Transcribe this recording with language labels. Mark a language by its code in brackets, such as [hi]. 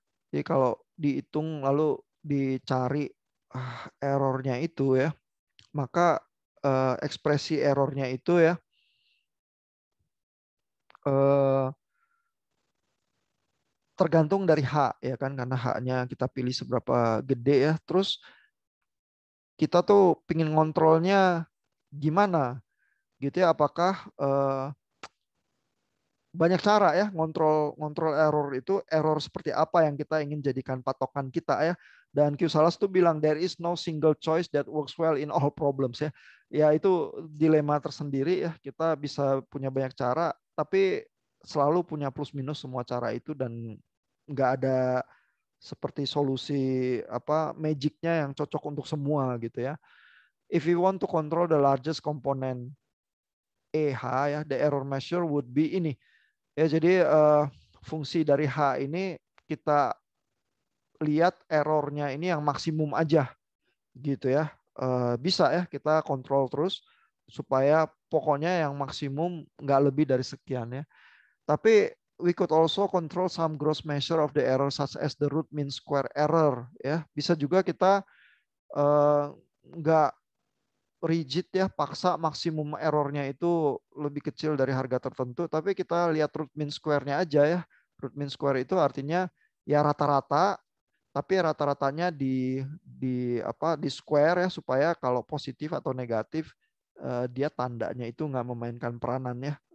[id] Jadi kalau dihitung lalu dicari errornya itu ya, maka ekspresi errornya itu ya tergantung dari H ya kan, karena H-nya kita pilih seberapa gede ya. Terus kita tuh pingin ngontrolnya gimana gitu ya, apakah banyak cara ya ngontrol error itu, error seperti apa yang kita ingin jadikan patokan kita ya. Dan Q Salas tuh bilang [en] there is no single choice that works well in all problems ya. [id] Ya itu dilema tersendiri ya. Kita bisa punya banyak cara tapi selalu punya plus minus semua cara itu, dan nggak ada seperti solusi apa magicnya yang cocok untuk semua gitu ya. [en] If you want to control the largest component EH ya, the error measure would be ini. [id] Ya jadi fungsi dari H ini kita lihat errornya ini yang maksimum aja gitu ya. Bisa ya kita kontrol terus supaya pokoknya yang maksimum nggak lebih dari sekian ya. Tapi [en] we could also control some gross measure of the error such as the root mean square error ya. [id] Bisa juga kita nggak rigid ya, paksa maksimum errornya itu lebih kecil dari harga tertentu, tapi kita lihat root mean square-nya aja ya. Root mean square itu artinya ya rata-rata, tapi rata-ratanya di square ya supaya kalau positif atau negatif dia tandanya itu nggak memainkan peranan ya.